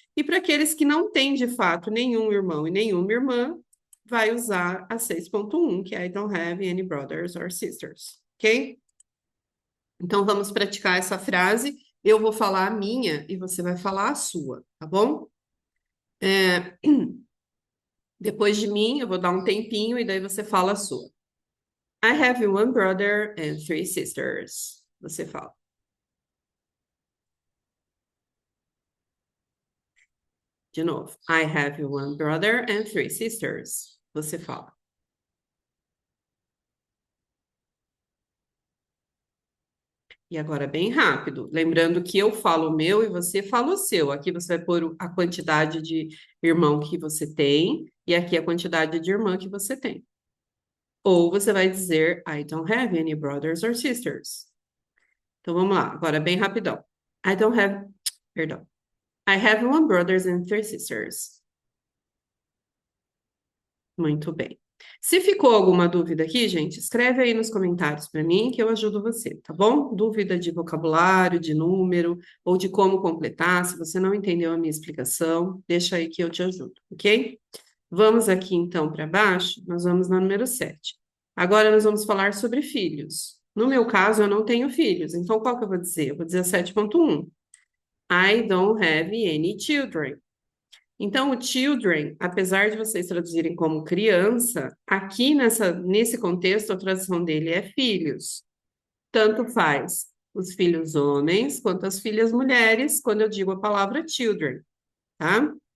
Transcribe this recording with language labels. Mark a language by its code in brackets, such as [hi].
[pt] E para aqueles que não têm, de fato, nenhum irmão e nenhuma irmã, vai usar a 6.1, que é [en] I don't have any brothers or sisters, [pt] ok? Então, vamos praticar essa frase. Eu vou falar a minha e você vai falar a sua, tá bom? Depois de mim, eu vou dar um tempinho e daí você fala a sua. [en] I have one brother and 3 sisters. [pt] Você fala. De novo. [en] I have one brother and 3 sisters. [pt] Você fala. E agora bem rápido. Lembrando que eu falo o meu e você fala o seu. Aqui você vai pôr a quantidade de irmão que você tem e aqui a quantidade de irmã que você tem. Ou você vai dizer [en] I don't have any brothers or sisters. [pt] Então vamos lá, agora bem rapidão. [en] I don't have, perdão. I have one brothers and three sisters. [pt] Muito bem. Se ficou alguma dúvida aqui, gente, escreve aí nos comentários para mim que eu ajudo você, tá bom? Dúvida de vocabulário, de número ou de como completar. Se você não entendeu a minha explicação, deixa aí que eu te ajudo, ok? Vamos aqui então para baixo, nós vamos na número 7. Agora nós vamos falar sobre filhos. No meu caso, eu não tenho filhos, então qual que eu vou dizer? Eu vou dizer a 7.1. [en] I don't have any children. [pt] Então, o children, apesar de vocês traduzirem como criança, aqui nesse contexto, a tradução dele é filhos. Tanto faz os filhos homens quanto as filhas mulheres, quando eu digo a palavra children, tá?